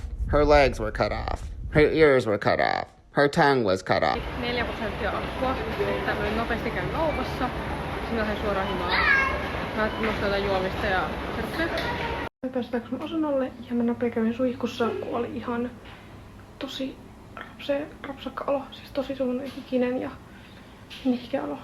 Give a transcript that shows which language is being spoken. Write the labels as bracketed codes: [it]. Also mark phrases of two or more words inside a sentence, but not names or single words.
[en] Her legs were cut off. Her ears were cut off. Her tongue was cut off. [fi] 4% alkoa. Tämmönen nopeasti käyn kaupassa. Sitten lähden suoraan himaan. Mä ajattelin nostaa jotain juomista ja sirppiä. Mä pääsin takaisin mun asunnolle ja mä nopea kävin suihkussa, kun oli ihan tosi rapsakka olo. Siis tosi semmonen hikinen ja nihkeä olo.